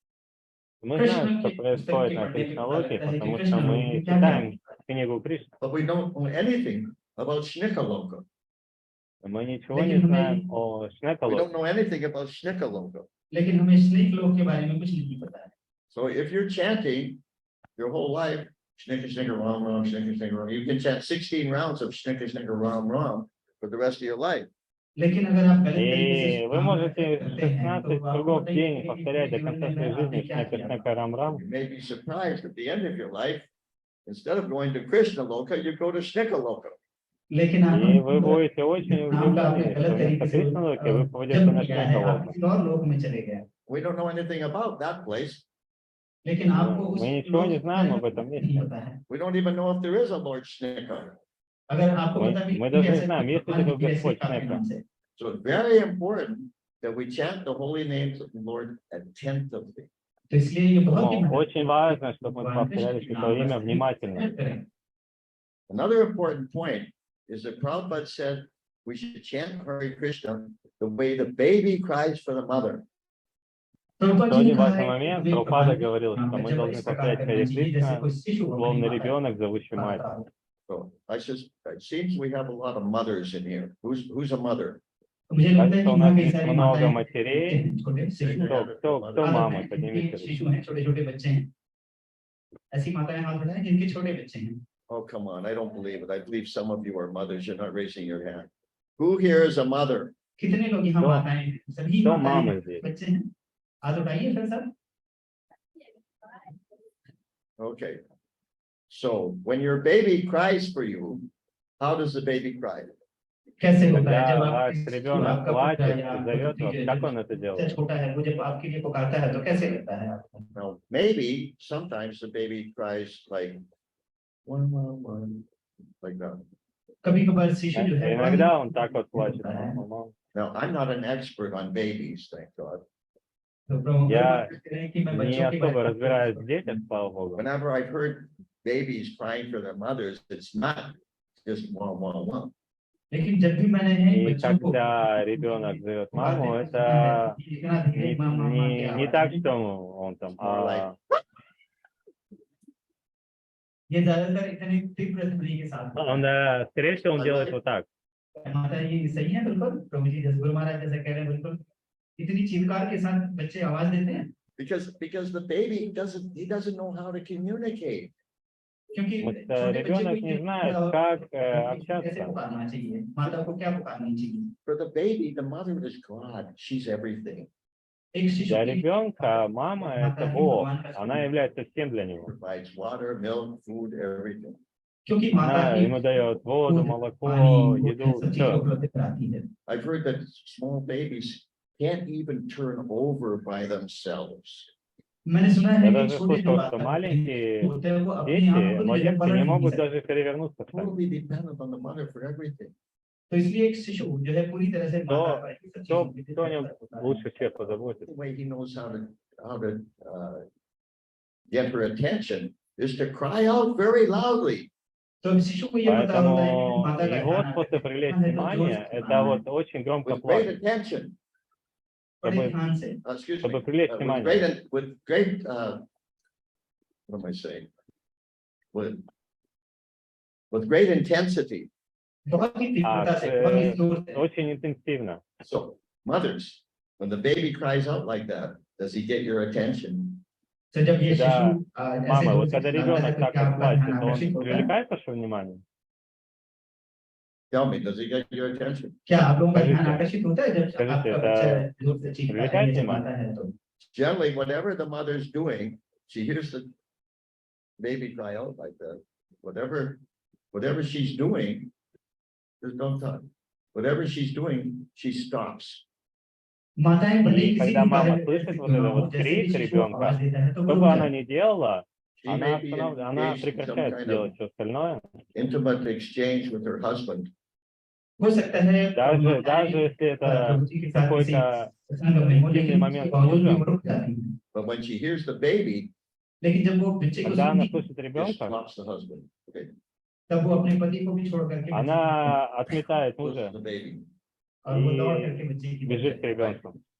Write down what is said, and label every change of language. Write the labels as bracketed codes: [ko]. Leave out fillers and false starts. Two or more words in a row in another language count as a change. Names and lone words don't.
[ru] Мы знаем, что происходит на Кришна Локе, потому что мы читаем книгу Кришны. [en] But we don't know anything about Shnika Loka. [ru] Мы ничего не знаем о Снека [en] We don't [ru] Локе. [en] know anything about Shnika Loka. [hi] लेकिन हमें स्नेक लोक के बारे में कुछ नहीं पता है। [en] So if you're chanting your whole life, Shnika Shnika Ram Ram, Shnika Shnika Ram, you can chant 16 rounds of Shnika Shnika Ram Ram for the rest of your life. [hi] लेकिन अगर आप गलत तरीके से [ru] И вы можете 16 кругов в день повторять до конца своей жизни Снека Рам Рам. [en] You may be surprised at the end of your life, instead of going to Krishna Loka, you go to Shnika Loka. [hi] लेकिन [ru] И вы будете очень удивлены, что вместо Кришна Локи вы попадете на Снека Локу. [hi] किसी और लोक में चले गए। [en] We don't know anything about that place. [hi] लेकिन आपको उस [ru] Мы ничего не знаем об этом [hi] नहीं [ru] месте. [hi] पता है। [en] We don't even know if there is a Lord Shnika. [hi] अगर आपको पता भी [ru] Мы [hi] नहीं [ru] даже [hi] है, [ru] не знаем, есть ли такой Господь [hi] ऐसे [ru] Снека. [hi] नाम से। [en] So it's very important that we chant the holy names of the Lord attentively. [hi] तो इसलिए ये बहुत ही [ru] Очень важно, чтобы мы повторяли Святое имя внимательно. [en] Another important point is that Prabhupada said we should chant Hare Krishna the way the baby cries for the mother. [ru] Один важный момент, Прабхупада говорил, что мы должны повторять Харе Кришна, словно ребенок, зовущий мать. [en] So it seems we have a lot of mothers in here. Who's a mother? [ru] Кажется, у нас есть много матерей. Кто мама? Поднимите руку. [hi] छोटे-छोटे बच्चे हैं। ऐसी माताएं हाथ बढ़ाएं जिनके छोटे बच्चे हैं। [en] Oh, come on. I don't believe it. I believe some of you are mothers. You're not raising your hand. Who here is a mother? [hi] कितने लोग यहाँ माताएं हैं? सभी तो माताएं माँ है। बच्चे हैं। हाथ उठाइए फिर सब। [en] Okay. So when your baby cries for you, how does the baby cry? [hi] कैसे होता है [ru] Когда [hi] जब [ru] ваш ребенок плачет и зовет вас, как он это делает? [hi] छोटा है वो जब आपके लिए पुकारता है तो कैसे लगता है आपको? [en] Now, maybe sometimes the baby cries like one, like that. [hi] कभी-कभार शिशु जो है [ru] Иногда он так вот плачет. [en] Now, I'm not an expert on babies, thank God. [ru] Я не особо разбираюсь в детях, слава Богу. [en] Whenever I've heard babies crying for their mothers, it's not just wah. [hi] लेकिन जब भी मैंने [ru] И [hi] बच्चों को [ru] когда ребенок зовет маму, это не так, что он там. [hi] ये ज्यादातर इतने तीव्र ध्वनि के साथ [ru] Он, скорее всего, он делает вот так. [hi] माता ये सही है बिल्कुल प्रभु जी जैसे गुरु महाराज जैसे कह रहे हैं बिल्कुल इतनी चीत्कार के साथ बच्चे आवाज देते हैं [en] because the baby doesn't know how to communicate. [hi] क्योंकि [ru] ребенок не знает, как общаться. [hi] कैसे पुकारना चाहिए माता को क्या पुकारना चाहिए. [en] For the baby, the mother is God. She's everything. [hi] एक शिशु [ru] Для [hi] के लिए [ru] ребенка мама – [hi] माता [ru] это [hi] ही [ru] Бог, [hi] भगवान का [ru] она [hi] स्वरूप है। [ru] является всем для него. [en] Provides water, milk, food, everything. [hi] क्योंकि माता [ru] Она [hi] ही [ru] ему दает воду, [hi] दूध, [ru] молоко, [hi] पानी, [ru] еду, [hi] सब चीजें [ru] все. [hi] उपलब्ध कराती है। [en] I've heard that small babies can't even turn over by themselves. [hi] मैंने सुना है [ru] Я [hi] कि [ru] даже [hi] छोटे जो [ru] слышал, что маленькие [hi] होते हैं वो अपने [ru] дети, [hi] आप खुद [ru] младенцы [hi] पलट [ru] не [hi] नहीं [ru] могут [hi] सकते। [ru] даже перевернуться сами. [en] Totally dependent on the mother for everything. [hi] तो इसलिए एक शिशु जो है पूरी तरह से माता पर ही सब चीजों के लिए [ru] Кто не [hi] निर्भर होता है। [ru] лучше всех позаботится? [en] The way he knows how to get her attention is to cry out very loudly. [hi] तो अब शिशु को ये पता होता है कि [ru] Поэтому [hi] माता का [ru] его [hi] ध्यान [ru] способ привлечь [hi] है तो जोर [ru] внимание [hi] से [ru] – это [hi] चिल्लाना है, [ru] вот очень громко [en] With great [ru] плакать, [en] attention, [hi] बड़े [ru] чтобы, [hi] ध्यान से। [en] excuse [ru] чтобы [en] me, [ru] привлечь [en] with внимание. great, what am I saying? With great intensity. [hi] बहुत ही तीव्रता से, बहुत ही जोर से। [ru] Очень интенсивно. [en] So, mothers, when the baby cries out like that, does he get your attention? [hi] तो जब ये [ru] Да, [hi] शिशु ऐसे [ru] Мама, [hi] जोर [ru] вот [hi] से [ru] когда [hi] चिल्लाता है [ru] ребенок [hi] तो [ru] так [hi] क्या [ru] вот [hi] आपका ध्यान [ru] плачет, [hi] आकर्षित [ru] он [hi] होता है? [ru] привлекает ваше внимание? [en] Tell me, does he get your attention? [hi] क्या आप लोगों का ध्यान [ru] Скажите, [hi] आकर्षित होता है जब [ru] скажите, [hi] आपका [ru] это [hi] बच्चा जोर से चीखता है [ru] привлекает [hi] या [ru] внимание? [hi] चिल्लाता है तो? [en] Generally, whatever the mother's doing, she hears the baby cry out like that. Whatever she's doing, there's no time. Whatever she's doing, she stops. [hi] माताएं भले ही [ru] И [hi] किसी [ru] когда [hi] भी कार्य [ru] мама [hi] में [ru] слышит [hi] व्यस्त [ru] вот [hi] क्यों ना [ru] этот [hi] हो, [ru] вот [hi] जैसे ही [ru] крик [hi] शिशु आवाज [ru] ребенка, [hi] देता है तो [ru] что [hi] वो [ru] бы [hi] रुक [ru] она [hi] जाती [ru] ни делала, [en] She [ru] она [en] may be [ru] она [en] engaged in some [ru] прекращает [en] kind [ru] делать [en] of [ru] все остальное. [en] intimate exchange with her husband. [hi] हो सकता है [ru] Даже если это [hi] प्रभु जी के साथ किसी [ru] какой-то [hi] संग में हो, [ru] интимный [hi] लेकिन [ru] момент [hi] उसके [ru] с [hi] बावजूद भी वो [ru] мужем, [hi] रुक जाती है। [en] But when she hears the baby, [hi] लेकिन जब वो बच्चे को [ru] когда она [hi] सुनती है, [ru] слышит [en] she [ru] ребенка, [en] stops the husband. Okay, [hi] तब वो अपने पति को भी छोड़ करके बच्चे [ru] она отметает [en] goes to [ru] मужа [en] the baby. [hi] और वो दौड़ [ru] и [hi] करके बच्चे की [ru] бежит к [hi] तरफ जाती है। [ru] ребенку.